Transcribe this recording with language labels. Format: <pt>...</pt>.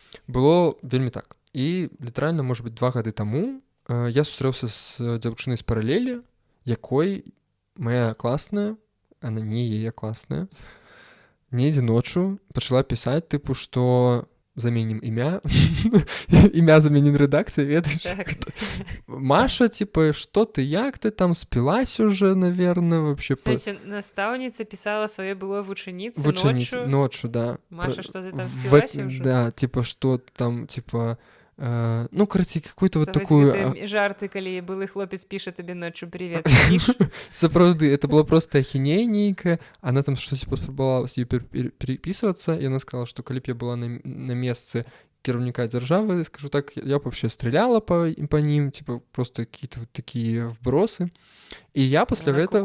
<be>Было вельмі так. І літаральна, можа быць, 2 гады таму я сустрэўся з дзяўчынай з паралелі, якой моя класная, она не яе класная, недзе ноччу пачала пісаць, тыпу, што заменім імя, імя заменім рэдакцыя, ведаеш?</be> <ru>Маша, типа, што ты, як ты там спілась уже, наверное, вообще.</ru> <be>Кстати, настаўніца пісала сваёй былой вучаніцы ноччу, да.</be> <ru>Маша, што ты там спілась уже? Да, типа, што там, типа, короче, какую-то вот такую...</ru> <be>Жарты, калі былы хлопец піша табе ноччу «Привет», піш? Сапраўды, это была просто ахінея нейкая, она там што-то паспрабавала перепісвацца, і она сказала, што калі б я была на месцы кіраўніка дзяржавы, скажу так,</be> <ru>я б вообще стреляла по ним, типа, просто какие-то вот такие вбросы.</ru> <be>І я пасля гэтага...</be>